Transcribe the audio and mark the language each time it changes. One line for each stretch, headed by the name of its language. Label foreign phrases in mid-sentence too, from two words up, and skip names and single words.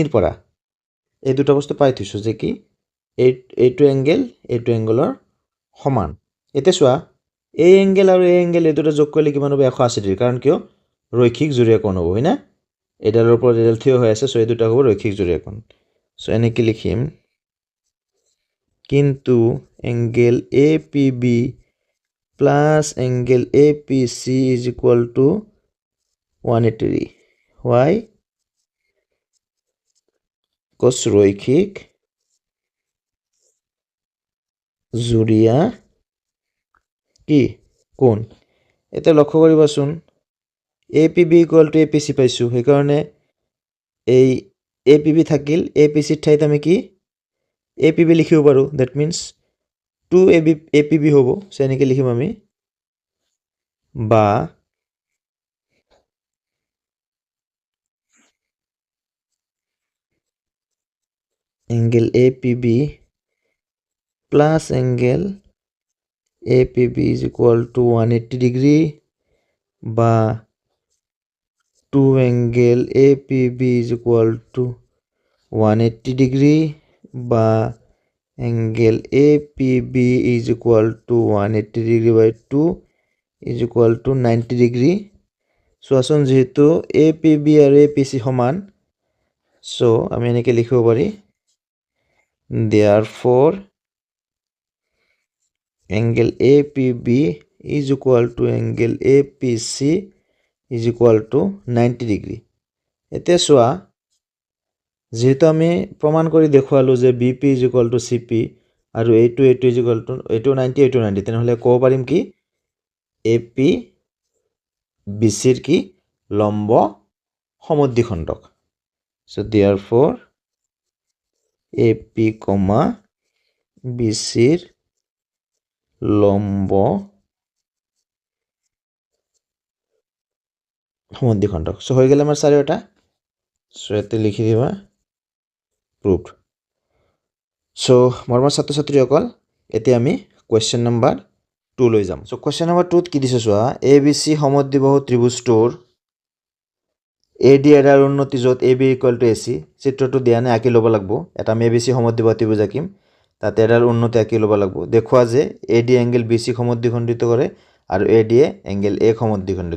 Assamese: ৰ পৰা এই দুটা বস্তু পাই থৈছো যে কি এইটো এংগেলৰ সমান এতে চোৱা এই এংগেল আৰু এই এংগেল এই দুটা যোগ কৰিলে কিমান হ'ব 180 ডিগ্ৰী কাৰণ কিয় ৰৈখিক জুৰীয়া কোণ হ'ব হয়না এডালৰ ওপৰত এডাল থিয় হৈ আছে সো এই দুটা হ'ব ৰৈখিক জুৰীয়া কোণ সো এনেকৈ লিখিম কিন্তু এংগেল
English: APB plus angle APC is equal to 180 degree. Why? Because
Assamese: রৈখিক জুৰিয়া কি কোণ এটা লক্ষ্য কৰিবাচোন APB = APC পাইছো সেই কাৰণে এই APB থাকিল APC ৰ ঠাইত আমি কি APB লিখিব পাৰো
English: that means
Assamese: 2 APB হ'ব সো এনেকৈ লিখিম আমি বা
English: angle APB plus angle APB is equal to 180 degree বা 2 angle APB is equal to 180 degree বা angle APB is equal to 180 degree by 2 is equal to 90 degree so
Assamese: আসুন যেহেতু APB আৰু APC সমান
English: so
Assamese: আমি এনেকৈ লিখিব পাৰি
English: therefore angle APB is equal to angle APC is equal to 90 degree
Assamese: এতিয়া চোৱা যেহেতু আমি প্ৰমাণ কৰি দেখুৱালো যে BP = CP আৰু এইটো এইটো 90 এইটো 90 তেনেহলে ক'ব পাৰিম কি AP BC ৰ কি লম্ব সমদ্বিখণ্ডক
English: so therefore
Assamese: AP, BC ৰ লম্ব সমদ্বিখণ্ডক so হৈ গেল আমাৰ চাৰিওটা so এতে লিখি দিবা proved so মৰমৰ ছাত্ৰ ছাত্ৰীসকল এতিয়া আমি
English: question number
Assamese: 2 লৈ যাম সো
English: question number
Assamese: 2 ত কি দিছে চোৱা ABC সমদ্বিবাহু ত্ৰিভুজটোৰ AD এডাৰ উন্নতি য'ত AB = AC চিত্ৰটো দিয়া নাই আঁকি ল'ব লাগিব এটা আমি ABC সমদ্বিবাহু ত্ৰিভুজ আঁকিম তাতে এডাৰ উন্নতি আঁকি ল'ব লাগিব দেখুৱা যে AD এংগল BC সমদ্বিখণ্ডিত কৰে আৰু AD এংগল A সমদ্বিখণ্ডিত